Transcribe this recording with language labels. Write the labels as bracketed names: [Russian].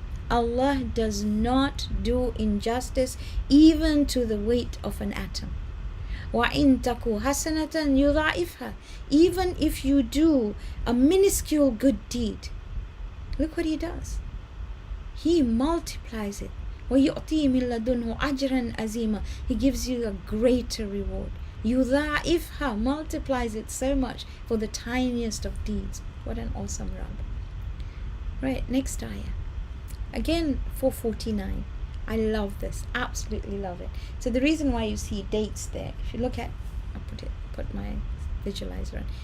[English] Allah does not do injustice even to the weight of an atom. [Arabic] وَإِن تَكُ حَسَنَةً يُضَاعِفْهَا. [English] Even if you do a minuscule good deed, look what He does. He multiplies it. [Arabic] وَيُؤْتِي مِن لَدُنْهُ أَجْرًا عَظِيمًا. [English] He gives you a greater reward. [Arabic] يُضَاعِفْهَا, [English] multiplies it so much for the tiniest of deeds. What an awesome Rabb. Right, next ayah. Again, 449. I love this, absolutely love it. So the reason why you see dates there, if you look at, I'll put my visualizer on.